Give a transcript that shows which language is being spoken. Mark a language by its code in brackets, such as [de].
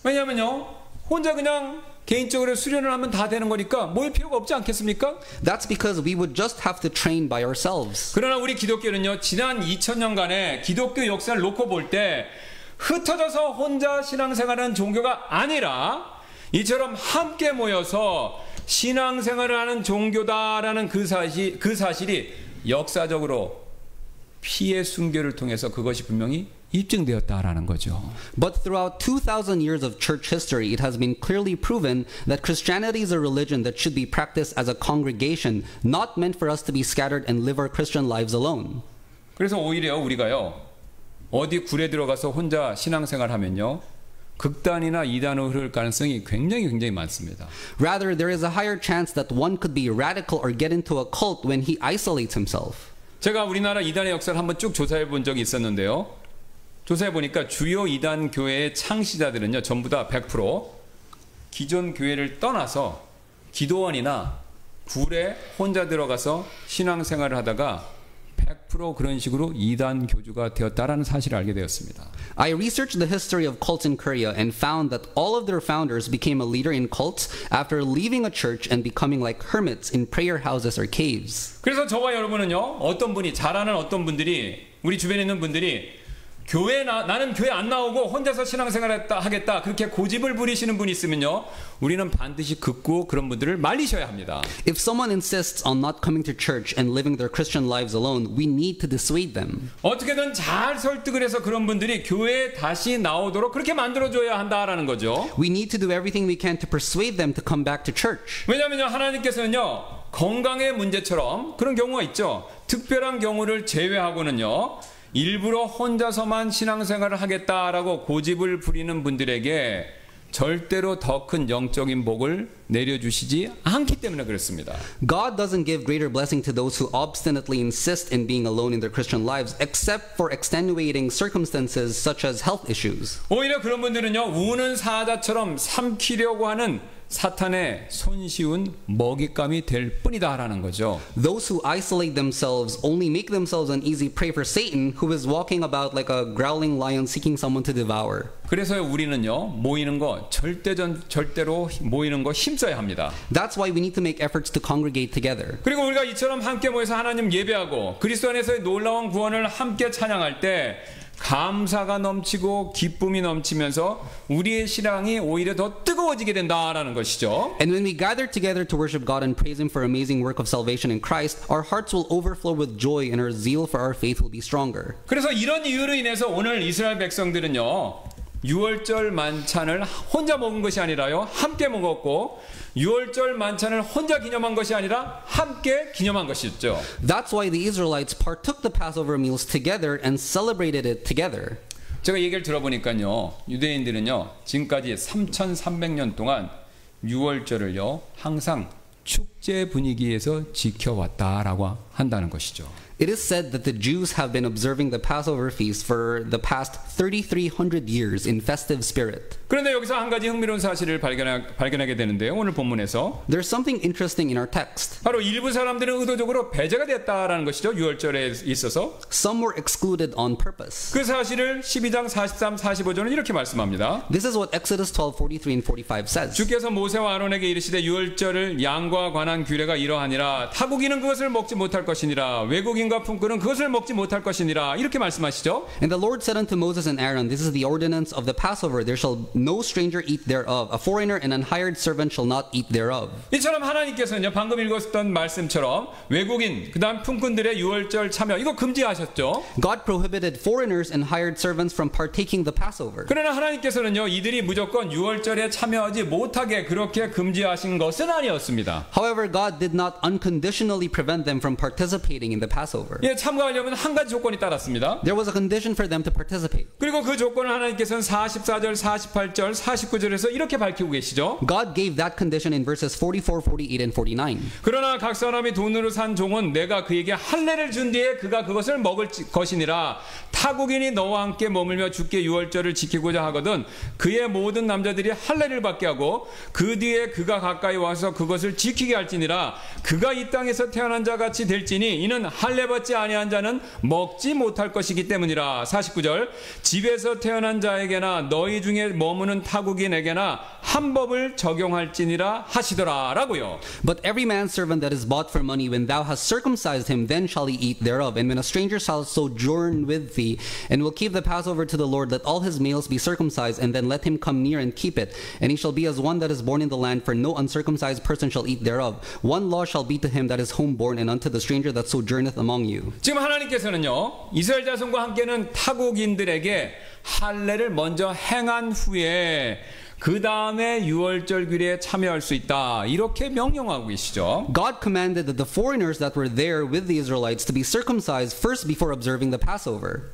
[ko] 왜냐면요, 혼자 그냥 개인적으로 수련을 하면 다 되는 거니까 모일 필요가 없지 않겠습니까? [en] That's because we would just have to train by ourselves. [ko] 그러나 우리 기독교는요, 지난 2000년간의 기독교 역사를 놓고 볼 때 흩어져서 혼자 신앙생활하는 종교가 아니라 이처럼 함께 모여서 신앙생활을 하는 종교다라는 그 사실이 역사적으로 피해 순교를 통해서 그것이 분명히 입증되었다라는 거죠. [en] But throughout 2,000 years of church history, it has been clearly proven that Christianity is a religion that should be practiced as a congregation, not meant for us to be scattered and live our Christian lives alone. [ko] 그래서 오히려 우리가요, 어디 굴에 들어가서 혼자 신앙생활 하면요, 극단이나 이단으로 흐를 가능성이 굉장히 많습니다. [en] Rather, there is a higher chance that one could be radical or get into a cult when he isolates himself. [ko] 제가 우리나라 이단의 역사를 한번 쭉 조사해 본 적이 있었는데요. 조사해 보니까 주요 이단 교회의 창시자들은요, 전부 다 100% 기존 교회를 떠나서 기도원이나 굴에 혼자 들어가서 신앙생활을 하다가 100% 그런 식으로 이단 교주가 되었다라는 사실을 알게 되었습니다. [en] I researched the history of cults in Korea and found that all of their founders became a leader in cults after leaving a church and becoming like hermits in prayer houses or caves. [ko] 그래서 저와 여러분은요, 어떤 분이 잘 아는 어떤 분들이, 우리 주변에 있는 분들이 나는 교회 안 나오고 혼자서 신앙생활 하겠다 그렇게 고집을 부리시는 분이 있으면요, 우리는 반드시 긋고 그런 분들을 말리셔야 합니다. [en] If someone insists on not coming to church and living their Christian lives alone, we need to dissuade them. [ko] 어떻게든 잘 설득을 해서 그런 분들이 교회에 다시 나오도록 그렇게 만들어줘야 한다라는 거죠. [en] We need to do everything we can to persuade them to come back to church. [ko] 왜냐하면요, 하나님께서는요, 건강의 문제처럼 그런 경우가 있죠. 특별한 경우를 제외하고는요, 일부러 혼자서만 신앙생활을 하겠다라고 고집을 부리는 분들에게 절대로 더 큰 영적인 복을 내려주시지 않기 때문에 그렇습니다. [en] God doesn't give greater blessing to those who obstinately insist in being alone in their Christian lives, except for extenuating circumstances such as health issues. [ko] 오히려 그런 분들은요, 우는 사자처럼 삼키려고 하는 사탄의 손쉬운 먹잇감이 될 뿐이다라는 거죠. [en] Those who isolate themselves only make themselves an easy prey for Satan, who is walking about like a growling lion seeking someone to devour. [ko] 그래서 우리는요, 모이는 거 절대로 모이는 거 힘써야 합니다. [en] That's why we need to make efforts to congregate together. [ko] 그리고 우리가 이처럼 함께 모여서 하나님 예배하고 그리스도 안에서의 놀라운 구원을 함께 찬양할 때 감사가 넘치고 기쁨이 넘치면서 우리의 신앙이 오히려 더 뜨거워지게 된다라는 것이죠. [en] And when we gather together to worship God and praise Him for amazing work of salvation in Christ, our hearts will overflow with joy and our zeal for our faith will be stronger. [ko] 그래서 이런 이유로 인해서 오늘 이스라엘 백성들은요, 유월절 만찬을 혼자 먹은 것이 아니라요, 함께 먹었고, 유월절 만찬을 혼자 기념한 것이 아니라 함께 기념한 것이었죠. [en] That's why the Israelites partook the Passover meals together and celebrated it together. [ko] 제가 얘기를 들어보니까요, 유대인들은요, 지금까지 3,300년 동안 유월절을요, 항상 축제 분위기에서 지켜왔다라고 한다는 것이죠. [en] It is said that the Jews have been observing the Passover feast for the past 3,300 years in festive spirit. [ko] 그런데 여기서 한 가지 흥미로운 사실을 발견하게 되는데요. 오늘 본문에서 [en] There's something interesting in our text. [ko] 바로 일부 사람들은 의도적으로 배제가 됐다라는 것이죠. 유월절에 있어서. [en] Some were excluded on purpose. [ko] 그 사실을 12장 43, 45절은 이렇게 말씀합니다. [en] This is what Exodus 12:43 and 45 says. [ko] 주께서 모세와 아론에게 이르시되 유월절을 양과 관한 규례가 이러하니라. 타국인은 그것을 먹지 못할 것이니라. 외국인과 품꾼은 그것을 먹지 못할 것이니라. 이렇게 말씀하시죠. [en] And the Lord said unto Moses and Aaron, This is the ordinance of the Passover. There shall no stranger eat thereof. A foreigner and an hired servant shall not eat thereof. [ko] 이처럼 하나님께서는요, 방금 읽었던 말씀처럼 외국인, 그다음 품꾼들의 유월절 참여 이거 금지하셨죠. [en] God prohibited foreigners and hired servants from partaking the Passover. [ko] 그러나 하나님께서는요, 이들이 무조건 유월절에 참여하지 못하게 그렇게 금지하신 것은 아니었습니다. [en] However, God did not unconditionally prevent them from participating in the Passover. [ko] 예, 참가하려면 한 가지 조건이 따랐습니다. [en] There was a condition for them to participate. [ko] 그리고 그 조건을 하나님께서는 44절, 48절, 49절에서 이렇게 밝히고 계시죠. [en] God gave that condition in verses 44, 48, and 49. [ko] 그러나 각 사람이 돈으로 산 종은 내가 그에게 할례를 준 뒤에 그가 그것을 먹을 것이니라. 타국인이 너와 함께 머물며 주께 유월절을 지키고자 하거든 그의 모든 남자들이 할례를 받게 하고 그 뒤에 그가 가까이 와서 그것을 지키게 할지니라. 그가 이 땅에서 태어난 자 같이 될지니 이는 할례 받지 아니한 자는 먹지 못할 것이기 때문이라. 49절 집에서 태어난 자에게나 너희 중에 머무는 타국인에게나 한 법을 적용할지니라 하시더라 라고요. [en] But every man's servant that is bought for money, when thou hast circumcised him, then shall he eat thereof. And when a stranger shall sojourn with thee, and will keep the Passover to the Lord, let all his males be circumcised, and then let him come near and keep it. And he shall be as one that is born in the land, for no uncircumcised person shall eat thereof. One law shall be to him that is homeborn, and unto the stranger that sojourneth among you. [ko] 지금 하나님께서는요, 이스라엘 자손과 함께는 타국인들에게 할례를 먼저 행한 후에 그 다음에 유월절 규례에 참여할 수 있다 이렇게 명령하고 계시죠. [en] God commanded that the foreigners that were there with the Israelites to be circumcised first before observing the Passover.